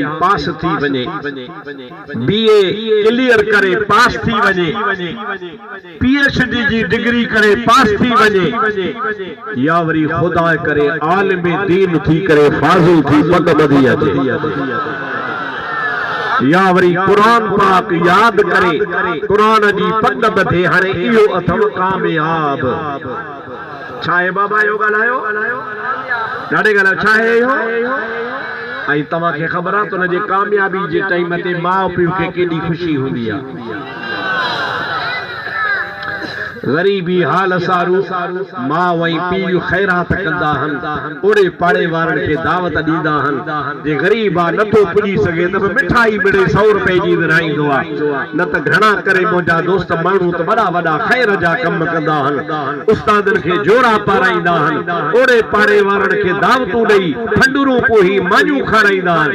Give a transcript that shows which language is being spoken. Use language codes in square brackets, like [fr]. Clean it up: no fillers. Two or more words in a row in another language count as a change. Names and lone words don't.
[sd] पास थी वञे, [en] BA clear [sd] करे पास थी वञे, पीएचडी जी डिग्री करे पास थी वञे, या वरी खुदा करे आलिम दीन थी करे फाज़िल थी पग ॿधी अचे, या वरी कुरान पाक याद करे कुरान जी पग ॿधे। हाणे इहो अथव कामयाब। छा आहे बाबा इहो ॻाल्हायो? ॾाढे ॻाल्हायो। छा आहे इहो? ऐं तव्हांखे ख़बर आहे त हुनजे कामयाबी जे टाइम ते माउ पीउ खे केॾी ख़ुशी हूंदी आहे। गरीबी हाल सारू माउ ऐं पीउ ख़ैरात कंदा आहिनि, ओड़े पाड़े वारनि खे दावत ॾींदा आहिनि। जे ग़रीब आहे नथो पुॼी सघे त मिठाई मिड़े 100 रुपए जी विराईंदो आहे। न त घणा करे मुंहिंजा दोस्त माण्हू त वॾा वॾा ख़ैर जा कम कंदा आहिनि, उस्तादनि खे जोड़ा पाराईंदा आहिनि, ओड़े पाड़े वारनि खे दावतूं ॾेई फंडूरूं पोही मानियूं खाराईंदा आहिनि।